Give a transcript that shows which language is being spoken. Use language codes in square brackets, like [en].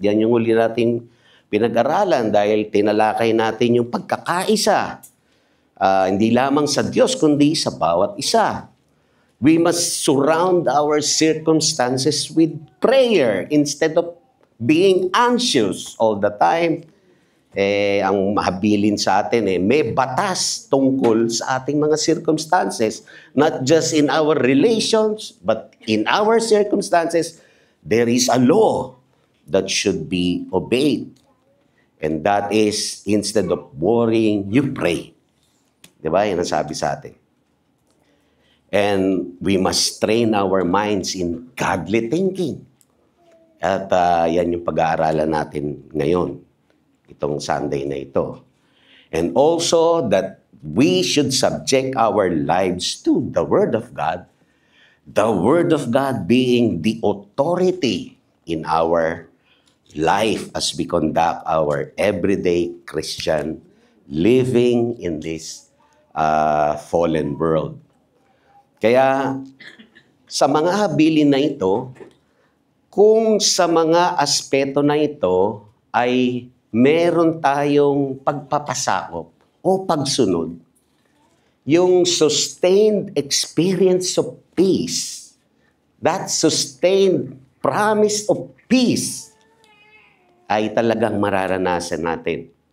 [tl] Yan yung uli nating pinag-aralan dahil tinalakay natin yung pagkakaisa. Hindi lamang sa Diyos, kundi sa bawat isa. [en] We must surround our circumstances with prayer instead of being anxious all the time. [tl] Ang mahabilin sa atin, may batas tungkol sa ating mga circumstances. [en] Not just in our relations, but in our circumstances, there is a law that should be obeyed. And that is, instead of worrying, you pray. [tl] Diba? Yan ang sabi sa atin. [en] And we must train our minds in godly thinking. [tl] At yan yung pag-aaralan natin ngayon, itong Sunday na ito. [en] And also that we should subject our lives to the Word of God, the Word of God being the authority in our life as we conduct our everyday Christian living in this fallen world. [tl] Kaya sa mga habilin na ito, kung sa mga aspeto na ito ay meron tayong pagpapasakop o pagsunod, [en] yung sustained experience of peace, [tl] that sustained promise of peace, ay talagang mararanasan natin.